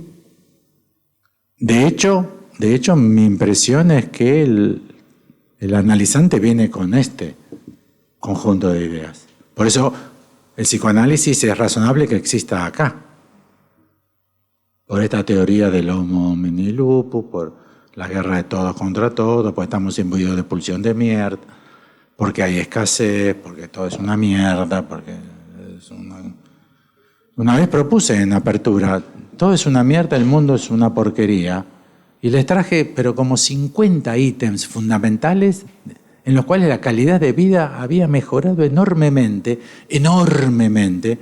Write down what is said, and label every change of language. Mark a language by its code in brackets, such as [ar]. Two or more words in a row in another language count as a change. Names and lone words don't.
[es] De hecho, mi impresión es que el analizante viene con este conjunto de ideas. Por eso el psicoanálisis es razonable que exista acá. Por esta teoría del [la] homo homini lupus, [es] por la guerra de todos contra todos, porque estamos imbuidos de pulsión de mierda, porque hay escasez, porque todo es una mierda, porque es una vez propuse en apertura, todo es una mierda, el mundo es una porquería, y les traje, pero como 50 ítems fundamentales en los cuales la calidad de vida había mejorado enormemente, enormemente.